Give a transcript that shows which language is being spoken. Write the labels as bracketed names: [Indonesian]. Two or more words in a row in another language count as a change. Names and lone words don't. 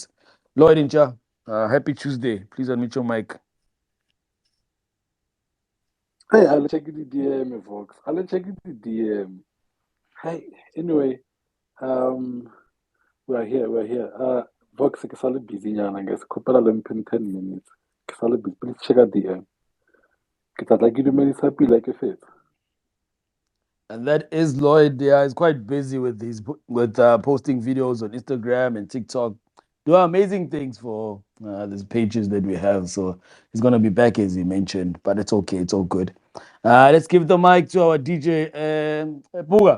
[English] Lloyd Incha, happy Tuesday. Please unmute your mic. Hey, I'll check the DM, folks. I'll check the DM. Hey, anyway, um, we're here. Vox, [Southern Sotho] ke sale busy nyana, guys. Kopela le mphe 10 minutes. Ke sale busy. [English] Please check out DM. [Southern Sotho] Ke tla tla ke dumedisa pila ke fetsa. [English] And that is Lloyd. Yeah, he's quite busy with posting videos on Instagram and TikTok. Doing amazing things for these pages that we have. So he's gonna be back as he mentioned, but it's okay. It's all good. Let's give the mic to our DJ, Puga.